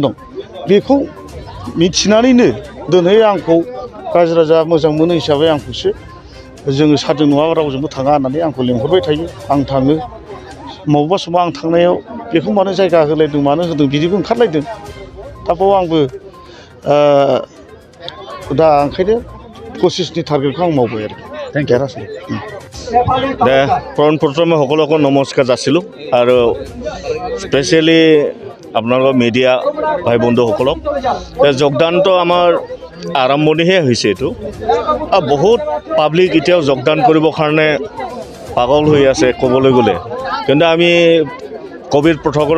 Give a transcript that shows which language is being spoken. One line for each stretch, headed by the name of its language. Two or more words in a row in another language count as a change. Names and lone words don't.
Bodo: दं बेखौ मिथिनानैनो दिनै आंखौ रायजो राजा मोजां मोनो हिसाबै आंखौसो जोङो सारजों नङाबा रावजोंबो थाङा होननानै आंखौ लेंहरबाय थायो आं थाङो बबेबा समाव आं थांनायाव बेखौ मानो जायगा होलायदों मानो होदों बिदिबो ओंखारलायदों दा बाव आंबो दा ओंखायनो 25नि टार्गेटखौ आं मावबाय आरो देरहासै
Assamese: দে প্ৰথমে সকলোকে নমস্কাৰ যাচিলোঁ আৰু স্পেচিয়েলি আপোনালোকৰ মিডিয়া ভাই বন্ধুসকলক যোগদানটো আমাৰ আৰম্ভণিহে হৈছে এইটো আৰু বহুত পাব্লিক এতিয়াও যোগদান কৰিবৰ কাৰণে পাগল হৈ আছে ক'বলৈ গ'লে কিন্তু আমি
English: covid protocol